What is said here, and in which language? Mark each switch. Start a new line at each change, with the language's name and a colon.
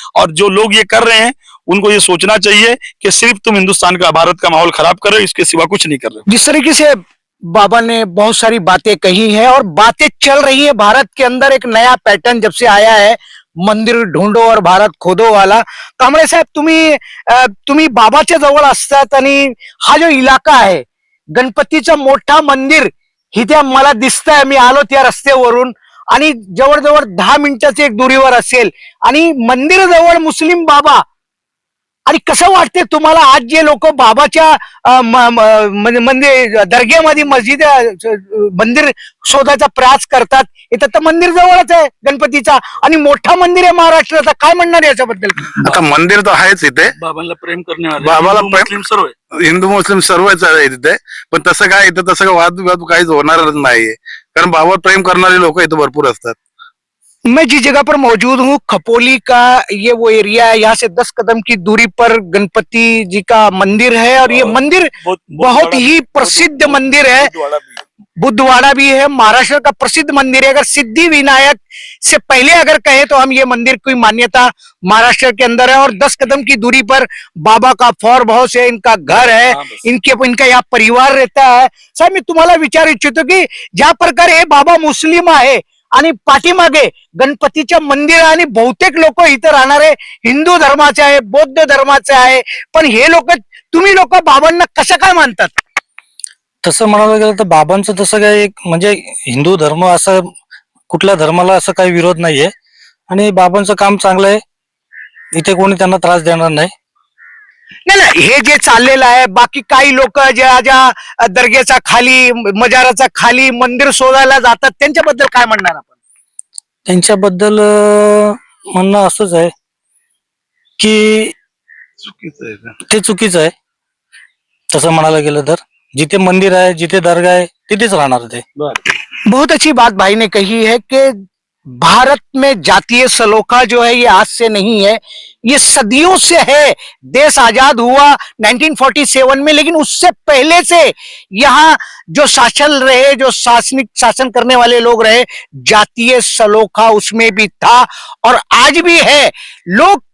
Hindi: और जो लोग ये कर रहे हैं, उनको ये सोचना चाहिए कि सिर्फ तुम हिंदुस्तान का, भारत का माहौल खराब कर रहे हो, इसके सिवा कुछ नहीं कर रहे हो। जिस तरीके से बाबा ने बहुत सारी बातें कही हैं और बातें चल रही है भारत के अंदर, एक नया पैटर्न जब से आया है मंदिर ढूंढो और भारत खोदो वाला।
Marathi: कांबळे साहेब, तुम्ही बाबाच्या जवळ असतात आणि हा जो इलाका आहे, गणपतीचं मोठा मंदिर इथे मला दिसतंय, मी आलो त्या रस्त्यावरून आणि जवळजवळ 10 मिनिटाच्या एक दुरीवर असेल आणि मंदिर जवळ मुस्लिम बाबा। आणि कसं वाटते तुम्हाला आज जे लोक बाबाच्या म्हणजे दर्ग्यामध्ये मस्जिद मंदिर शोधायचा प्रयास करतात, इथं तर मंदिर जवळच आहे गणपतीचा आणि मोठा मंदिर आहे महाराष्ट्राचा, काय म्हणणार याच्याबद्दल? आता मंदिर तर आहेच इथे, बाबांना प्रेम करणे बाबाला मुस्लिम सर्व आहे, हिंदू मुस्लिम सर्वच आहे तिथे. पण तसं काय इथं तसं वाद काहीच होणारच नाहीये, कारण बाबावर प्रेम करणारे लोक इथं भरपूर असतात.
Hindi: मैं जिस जगह पर मौजूद हूँ खपोली का ये वो एरिया है, यहाँ से 10 कदम की दूरी पर गणपति जी का मंदिर है और ये मंदिर बहुत ही प्रसिद्ध मंदिर है। बुद्धवाड़ा भी है, महाराष्ट्र का प्रसिद्ध मंदिर है। अगर सिद्धि विनायक से पहले अगर कहे तो हम ये मंदिर की मान्यता महाराष्ट्र के अंदर है और 10 कदम की दूरी पर बाबा का फार्म हाउस है, इनका घर है, इनका यहाँ परिवार रहता है।
Marathi: साहेब मी तुम्हाला विचारू इच्छितो की ज्या प्रकारे हे बाबा मुस्लिम आहे आणि पाठीमागे गणपतीच्या मंदिर आणि बहुतेक लोक इथं राहणारे हिंदू धर्माचे आहे, बौद्ध धर्माचे आहे, पण हे लोक तुम्ही लोक बाबांना कसं काय मानतात? तसं म्हणायला गेलं तर बाबांचं तसं काय एक म्हणजे हिंदू धर्म असं कुठल्या धर्माला असं काही विरोध नाहीये आणि बाबांचं काम चांगलं आहे. इथे कोणी त्यांना त्रास देणार नाही. नाही नाही, हे जे चाललेलं आहे बाकी काही लोक ज्या ज्या दर्गेचा खाली मजाराचा खाली मंदिर शोधायला जातात त्यांच्याबद्दल काय म्हणणार आपण? त्यांच्याबद्दल म्हणणं असंच आहे की ते चुकीचं आहे. तसं म्हणायला गेलं तर जिथे मंदिर आहे जिथे दर्गा आहे तिथेच राहणार ते.
Hindi: बहुत अच्छी बात भाई ने कही है कि भारत में जातीय सलोखा जो है ये आज से नहीं है, ये सदियों से है। देश आजाद हुआ 1947 में, लेकिन उससे पहले से यहाँ जो शासन रहे, जो शासन करने वाले लोग रहे, जातीय सलोखा उसमें भी था और आज भी है।